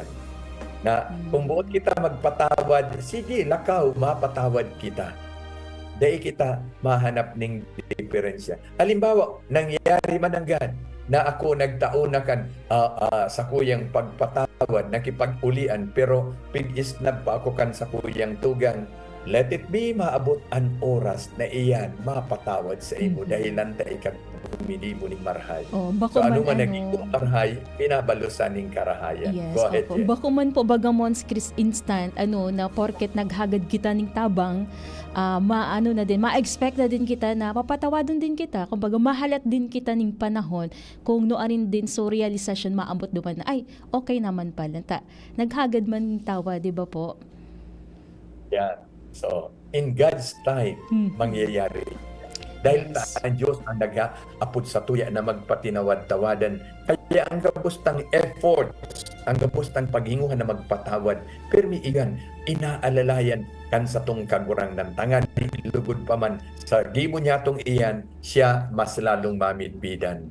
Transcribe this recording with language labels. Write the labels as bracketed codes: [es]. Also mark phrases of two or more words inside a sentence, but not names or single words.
[bik] Na kung buot kita magpatawad, sige, lakaw, mapatawad kita. Dahil kita mahanap ng diferensya. Halimbawa, nangyari mananggan na ako nagtaunakan sa kuyang pagpatawad, nakipag-ulian, pero pig-isnab pa ako kan sa kuyang tugang. [en] Let it be [bik] maabot an oras na iyan mapatawad sa imo dahil lantay ka humili mo ng marhay. So ano man naging marhay, pinabalusan ng karahayan. Yes, [en] go ahead, Jen. [bik] Bako man po bagamons Chris instant na porket naghagad kita ning tabang, ma-expect na din kita na papatawadon din kita. Kumbaga mahalat din kita ning panahon kung noarin din so realization maambot duman na ay okay naman pala. Naghagad man tawa, di ba po? Yeah. [en] So, in God's time, [bik] mangyayari. Dahil ang Diyos ang nag-aapod sa tuya na magpatinawad-tawadan. Kaya ang kapustang effort, ang kapustang paghinguhan na magpatawad, permi igan, inaalalayan kan sa tong kagurang ng tangan, lugod pa man sa gibo niya tong iyan, siya mas lalong mamidbidan.